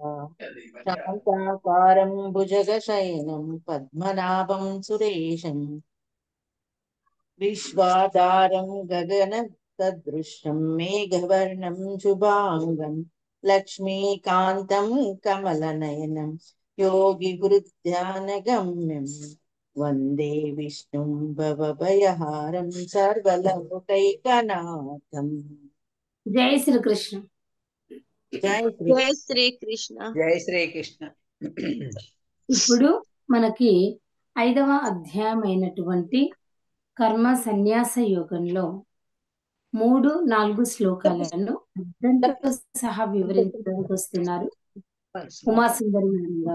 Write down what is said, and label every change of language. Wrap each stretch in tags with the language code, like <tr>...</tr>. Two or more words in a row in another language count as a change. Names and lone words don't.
<sa>శాంతాకారం భుజగశయనం పద్మనాభం సురేశం విశ్వాధారం గగన సదృశం మేఘవర్ణం శుభాంగం లక్ష్మీకాంతం కమలనయనం योगी गुरुध्यानगम्यं वन्दे विष्णुं भवभयहारं सर्वलोकैकनाथम्।</sa> <te>జై శ్రీకృష్ణ. జై శ్రీ జై శ్రీకృష్ణ. జై శ్రీకృష్ణ. ఇప్పుడు మనకి 5వ అధ్యాయం అయినటువంటి కర్మ సన్యాస యోగంలో 3-4 శ్లోకాలను అర్థంతో సహా వివరించడానికి వస్తున్నారు ఉమాసుందరి మేడం గారు.</te>